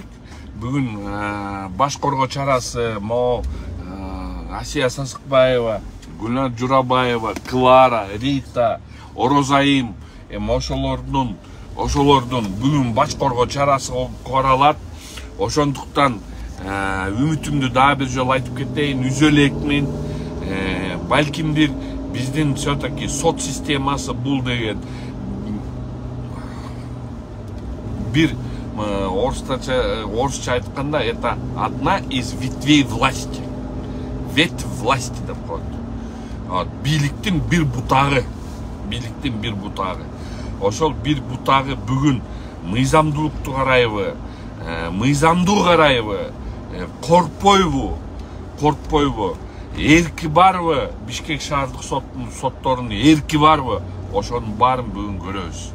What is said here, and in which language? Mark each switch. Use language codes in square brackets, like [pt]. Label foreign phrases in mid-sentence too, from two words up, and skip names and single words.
[ky] Бүгүн баш коргоо чарасы Асия Сасыкбаева, Гүлнар Журабаева, Клара, Рита, Орозайым, ошолордун бүгүн баш коргоо чарасы коралат. Ошондуктан үмүтүмдү дагы бир жолу айтып кетейин, үзө элекмин. Балким бир биздин все-таки сот системасы бул деген бир орусча айтканда, [ru] это одна из ветвей власти. Ветвь власти [ky] деп коет. Бийликтин бир бутагы. Ошол бир бутагы бүгүн мыйзамдуулукту карайбы, мыйзамдуу карайбы, коркпойбу, эрки барбы, Бишкек шаардык сотторунун эрки барбы, ошонун баарын бүгүн көрөбүз.